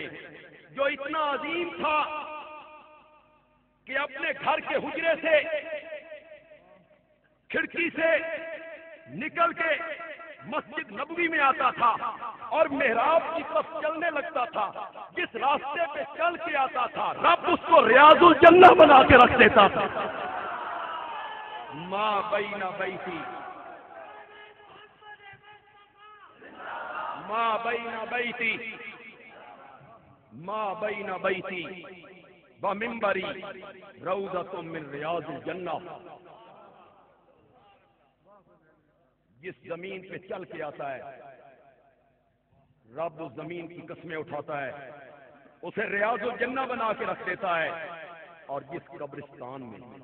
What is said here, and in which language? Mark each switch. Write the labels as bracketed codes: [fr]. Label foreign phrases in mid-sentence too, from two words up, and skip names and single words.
[ur] جو اتنا عظیم تھا کہ اپنے گھر کے حجرے سے، کھڑکی سے نکل کے مسجد نبوی میں آتا تھا اور محراب کی طرف چلنے لگتا تھا، جس راستے پہ چل کے آتا تھا رب اس کو ریاض الجنہ بنا کے رکھ دیتا تھا۔ [ar] ما بین بیتی ما بین بیتی ما بین بیتی و منبری روضۃ من ریاض الجنہ، [ur] جس زمین پہ چل کے آتا ہے رب اس زمین کی قسمیں اٹھاتا ہے، اسے ریاض الجنہ بنا کے رکھ دیتا ہے، اور جس قبرستان میں